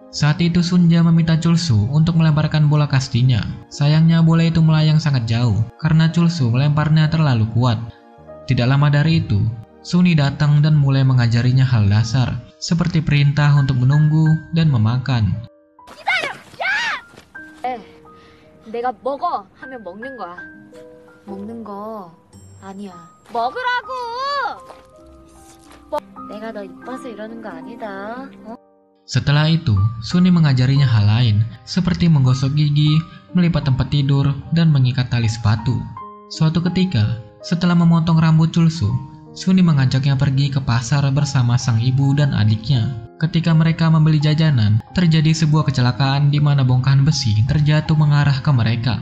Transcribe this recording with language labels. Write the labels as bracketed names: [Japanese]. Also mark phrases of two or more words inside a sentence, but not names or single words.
[Indonesian] Saat itu Sunja meminta Chulsu untuk melemparkan bola kastinya. Sayangnya bola itu melayang sangat jauh karena Chulsu melemparnya terlalu kuat. Tidak lama dari itu, Suni datang dan mulai mengajarinya hal dasar seperti perintah untuk menunggu dan memakan. [Korean] 내가 먹어 하면 먹는 거야. 먹는 거 아니야. 먹으라고! 내가 너 이뻐서 이러는 거 아니다. [Indonesian] Setelah itu, Suni mengajarinya hal lain seperti menggosok gigi, melipat tempat tidur, dan mengikat tali sepatu. Suatu ketika, setelah memotong rambut Chulsu, Suni mengajaknya pergi ke pasar bersama sang ibu dan adiknya. Ketika mereka membeli jajanan, terjadi sebuah kecelakaan di mana bongkahan besi terjatuh mengarah ke mereka.